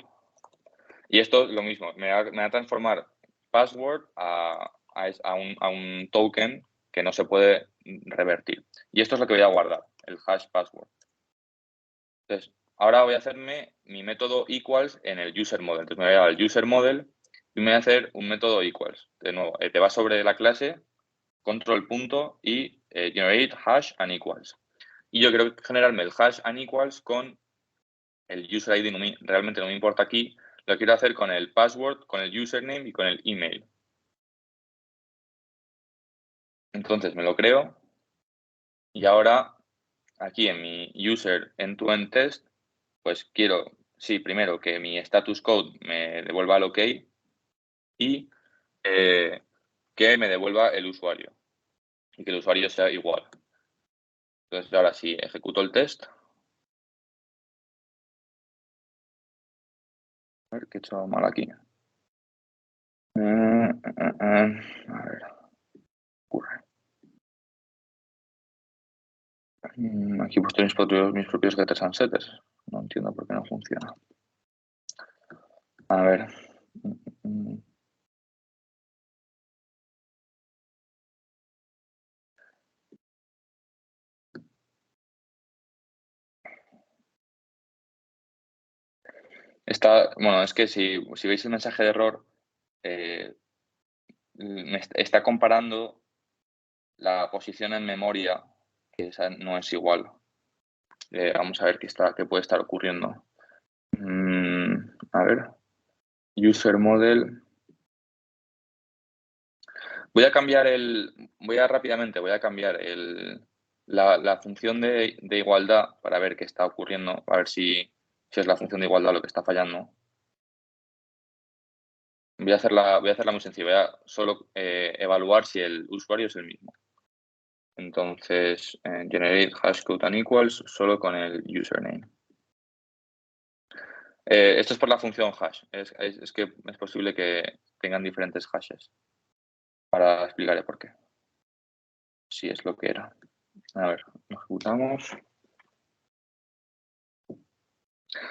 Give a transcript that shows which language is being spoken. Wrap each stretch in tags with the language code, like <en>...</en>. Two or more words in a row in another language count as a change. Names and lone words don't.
<es>Y esto es lo mismo. Me va a transformar password a un token que no se puede revertir. Y esto es lo que voy a guardar, el</es> <en>hash password.</en> <es>Entonces, ahora voy a hacerme mi método equals en el</es> <en>user model.</en> <es>Entonces, me voy a ir al</es> <en>user model</en> <es>y me voy a hacer un método equals. De nuevo, te va sobre la clase, control punto y</es> <en>generate hash and equals.</en> <es>Y yo quiero generarme el</es> <en>hash and equals</en> <es>con el</es> <en>user ID.</en> <es>Realmente no me importa aquí. Lo quiero hacer con el password, con el username y con el email. Entonces me lo creo. Y ahora, aquí en mi</es> <en>user end-to-end test,</en> <es>pues quiero, sí, primero que mi</es> <en>status code</en> <es>me devuelva el OK y que me devuelva el usuario y que el usuario sea igual. Entonces ahora sí, ejecuto el test. A ver qué he hecho mal aquí. A ver. Ocurre. Aquí he puesto mis propios</es> <en>getters and setters.</en> <es>No entiendo por qué no funciona. A ver. Bueno, es que si veis el mensaje de error, me está comparando la posición en memoria, que esa no es igual. Vamos a ver qué puede estar ocurriendo. A ver.</es> <en>User model.</en> <es>Voy a cambiar rápidamente voy a cambiar la función de igualdad para ver qué está ocurriendo, a ver si es la función de igualdad lo que está fallando. Voy a hacerla muy sencilla, voy a solo evaluar si el usuario es el mismo. Entonces,</es> <en>generate hashcode and equals</en> <es>solo con el username. Esto es por la función hash. Es que es posible que tengan diferentes hashes. Ahora explicaré por qué. Si es lo que era. A ver, lo ejecutamos.</es>